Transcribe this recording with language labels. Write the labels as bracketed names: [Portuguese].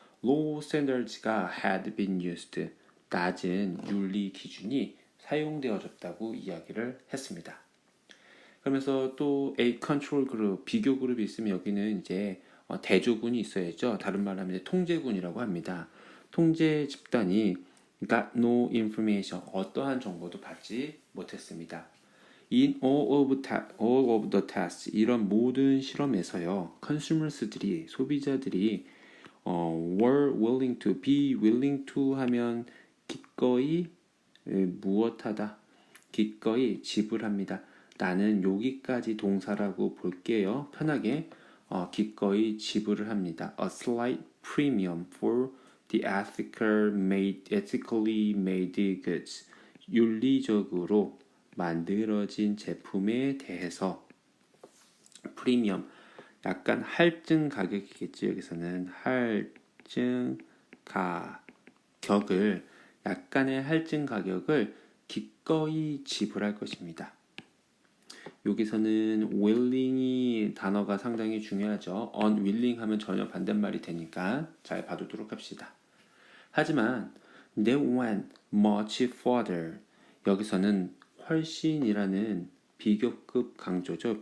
[English] Low standards [Korean] 가 [English] had been used, [Korean] 낮은 윤리 기준이 사용되어졌다고 이야기를 했습니다. 그러면서 또 [English] A control group, [Korean] 비교 그룹이 있으면 여기는 이제 대조군이 있어야죠. 다른 말로 하면 통제군이라고 합니다. 통제 집단이 [English] got no information, [Korean] 어떠한 정보도 받지 못했습니다. [English] In all of the tests, [Korean] 이런 모든 실험에서요, consumers들이, 소비자들이 [English] were willing to, be willing to [Korean] 하면 기꺼이 무엇하다, 기꺼이 지불합니다. 나는 여기까지 동사라고 볼게요. 편하게 기꺼이 지불을 합니다. [English] A slight premium for the ethically made goods. [Korean] 윤리적으로 만들어진 제품에 대해서 프리미엄, 약간 할증 가격이겠죠. 여기서는 할증 가격을, 약간의 할증 가격을 기꺼이 지불할 것입니다. 여기서는 willing이 단어가 상당히 중요하죠. unwilling 하면 전혀 반대말이 되니까 잘 봐두도록 합시다. 하지만 [English] they went much further. [Korean] 여기서는 훨씬이라는 비교급 강조죠.